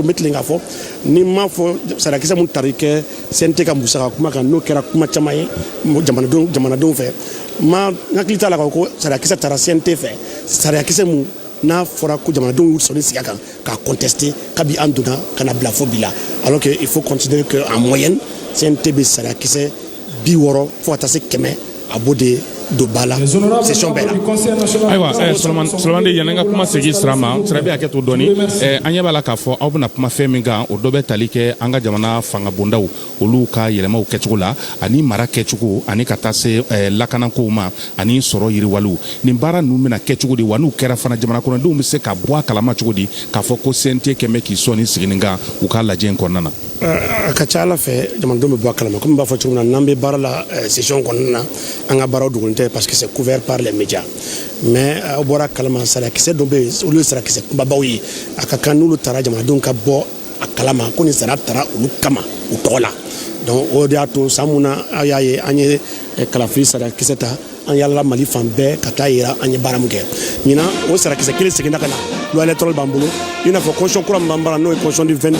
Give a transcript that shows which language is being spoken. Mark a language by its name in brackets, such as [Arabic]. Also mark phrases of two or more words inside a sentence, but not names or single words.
[Bambara] n bɛ tilen k'a fɔ ni n m'a fɔ sariya kisɛ mun tari kɛ CNT ka musaka kuma kan n'o kɛra kuma caman ye jamanadenw fɛ n hakili t'a la k'a fɔ ko sariya kisɛ taara CNT fɛ sariya kisɛ mun n'a fɔra ko jamanadenw y'u sɔnni sigi a kan k'a contester kabi an donna ka na bila fo bi la [French] alors que il faut considérer que en moyenne [Bambara] CNT bɛ sariya kisɛ 60 fo ka taa se 100 a b'o de don ba la session bɛɛ la. Ayiwa Solomani yanni an ka kuma segin sira ma sira bɛ hakɛ to dɔɔni an ɲɛ b'a la k'a fɔ aw bɛna kuma fɛn min kan o dɔ bɛ tali kɛ an ka jamana fanga bondaw olu ka yɛlɛmaw kɛcogo la ani mara kɛcogo ani ka taa se lakanakow ma ani sɔrɔ yiriwaliw nin baara ninnu bɛna kɛ cogo di wa n'u kɛra fana jamana kɔnɔdenw bɛ se ka bɔ a kalama cogo di k'a fɔ ko CNT kɛmɛ k'i sɔn ni siginin kan u ka lajɛ in kɔnɔna na. A ka ca Ala fɛ jamanadenw bɛ bɔ a kalama komi n b'a fɔ cogo min na n'an bɛ baara la session kɔnɔna na an ka baaraw dogolen tɛ [French] parce que c'est couvert par les médias mais [Bambara] aw bɔra kalama sariya kisɛ dɔ bɛ yen olu ye sariya kisɛ kumabaw ye a ka kan n'olu taara jamanadenw ka bɔ a kalama ko ni sara tara olu kama u tɔgɔ la donc o de y'a to san mun na a y'a ye an ye kalafili sarakisɛ ta an yala Mali fan bɛɛ ka taa yira an ye baara min kɛ ɲinan o sarakisɛ kelen seginna ka na [French] loi électorale [Bambara] b'an bolo i n'a fɔ constitution kura min b'an bara n'o ye [French] constitution du 22